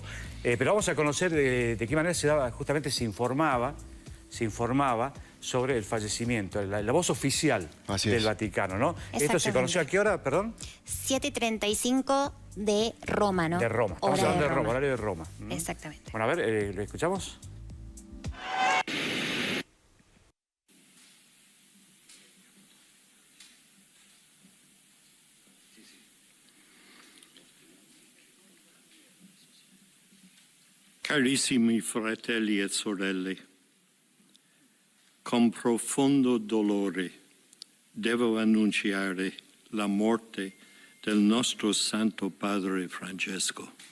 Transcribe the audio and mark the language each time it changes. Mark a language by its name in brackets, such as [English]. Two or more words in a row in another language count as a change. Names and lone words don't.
[Spanish] Pero vamos a conocer de qué manera justamente se informaba sobre el fallecimiento, la voz oficial del Vaticano, ¿no? ¿Esto se conoció a qué hora, perdón? 7:35 de Roma, ¿no? De Roma, estamos hablando de Roma, horario de Roma. Exactamente. Bueno, a ver, ¿lo escuchamos? [Italian] Carissimi fratelli e sorelle, con profondo dolore devo annunciare la morte del nostro Santo Padre Francesco.